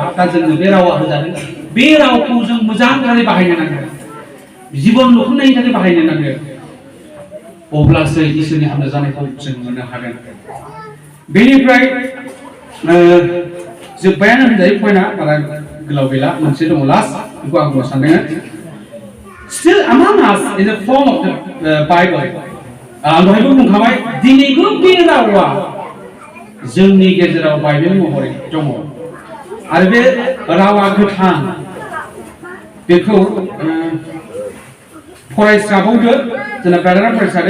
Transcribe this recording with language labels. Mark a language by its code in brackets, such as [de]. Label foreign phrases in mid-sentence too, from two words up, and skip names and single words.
[brx] दा जोंनो बे रावा होजादों. बे रावखौ जों मोजाङै बाहायनो नांगोन, जिबन लुखांनायनि थाखाय बाहायनो नांगोन. अब्लासो इसोरनि हामना जानायखौ जों मोननो हागोन. बेनिफ्राय जोब्बायानो होनजायो पइन्टआ, बारा गोलाव गैला. मोनसे दङ लास्ट, बेखौ आं बुंनो सानदों. [en] Still among us in the form of the Bible. [brx] आं दहायबो बुंखाबाय, दिनैबो बे रावा जोंनि गेजेराव बाइबेल महरै दङ. आरो बे रावा गोथां. बेखौ फरायस्राबावदो, जोंना ब्रादारा फरायसादो.